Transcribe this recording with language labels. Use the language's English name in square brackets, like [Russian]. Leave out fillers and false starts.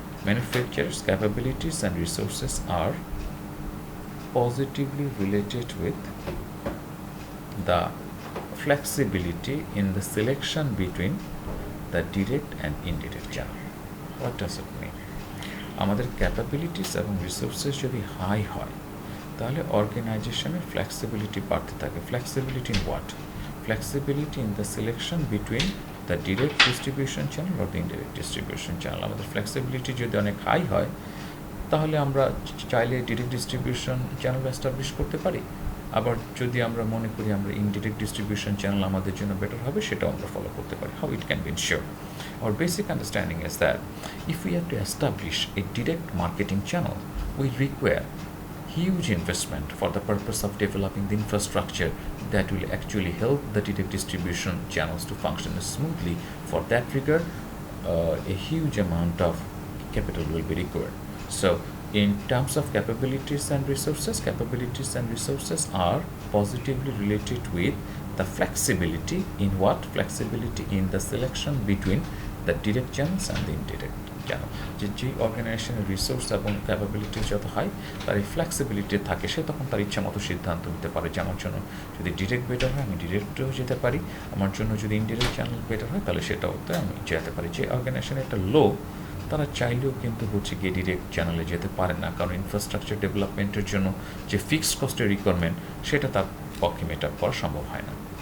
[English] Manufacturers' capabilities and resources are positively related with the flexibility in the selection between the direct and indirect channel. What does it mean? [Bangla] আমাদের capabilities এবং resources যদি high হয়, তাহলে অর্গানাইজেশনের flexibility বাড়তে থাকে। [English] Flexibility in what? flexibility in the selection between the direct distribution channel or the indirect distribution channel. [Bangla] আমাদের flexibility যদি অনেক হাই হয় তাহলে আমরা চাইলে ডিরেক্ট ডিস্ট্রিবিউশন চ্যানেল এস্টাবলিশ করতে পারি, আবার যদি আমরা মনে করি আমরা ইনডিরেক্ট ডিস্ট্রিবিউশন চ্যানেল আমাদের জন্য বেটার হবে সেটাও আমরা ফলো করতে পারি। [English] How it can be insure? Our basic understanding is that if we have to establish a direct marketing channel, we require huge investment for the purpose of developing the infrastructure that will actually help the direct distribution channels to function smoothly. For that regard, a huge amount of capital will be required. So in terms of capabilities and resources are positively related with the flexibility in what? Flexibility in the selection between the direct channels and the indirect channel. [Bangla] যে অর্গানাইজেশনের resource এবং capability যত high তার এই flexibility থাকে, সে তখন তার ইচ্ছা মতো সিদ্ধান্ত নিতে পারে যে আমার জন্য যদি ডিরেক্ট বেটার হয় আমি ডিরেক্টেও যেতে পারি, আমার জন্য যদি ইনডিরেক্ট চ্যানেল বেটার হয় তাহলে সেটাওতে আমি যেতে পারি। যে অর্গানাইজেশনের একটা লো তারা চাইলেও কিন্তু হচ্ছে গিয়ে ডিরেক্ট চ্যানেলে যেতে পারে না, কারণ ইনফ্রাস্ট্রাকচার ডেভেলপমেন্টের জন্য যে ফিক্সড কস্টের রিকোয়ারমেন্ট সেটা তার পক্ষে মেট আপ করা সম্ভব হয় না।